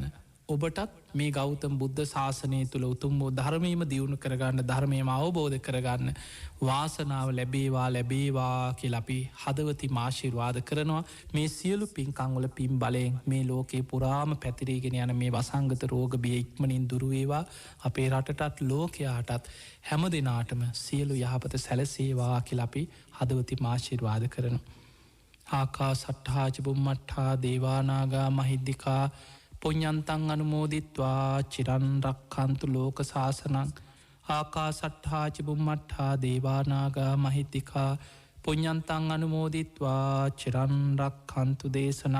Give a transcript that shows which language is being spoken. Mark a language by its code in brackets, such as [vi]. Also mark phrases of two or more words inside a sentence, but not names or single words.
[si] ඔබටත් මේ ගෞතම බුද්ධ ශාසනය තුළ උතුම් වූ ධර්මීම දියුණු කරගන්න ධර්මයම අවබෝධ කරගන්න වාසනාව ලැබේවා කියල අපි හදවති මාශිර්වාද කරනවා. මේ සියලු පින්කංවල පින් බලයෙන් මේ ලෝකේ පුරාම පැතිරේගෙන යන මේ වසංගත රෝග බිය ඉක්මනින් දුරුවේවා. අපේ රටටත් ලෝකයාටත් හැම දෙනාටම සියලු යහපත සැලසේවා කියල අපි හදවති මාශිර්වාද කරනවා. [pi] ආකා සට්හාච බුම්මට්හා දේවානාගා මහිද්දිකා පුඤ්ඤන්තං අනුමෝදිත්වා චිරන්රක්ඛන්තු ලෝක සාසනං. ආකා සට්හාච බුම්මට්හා දේවානාගා මහිද්දිකා පුඤ්ඤන්තං අනුමෝදිත්වා චිරන්රක්ඛන්තු දේශනං.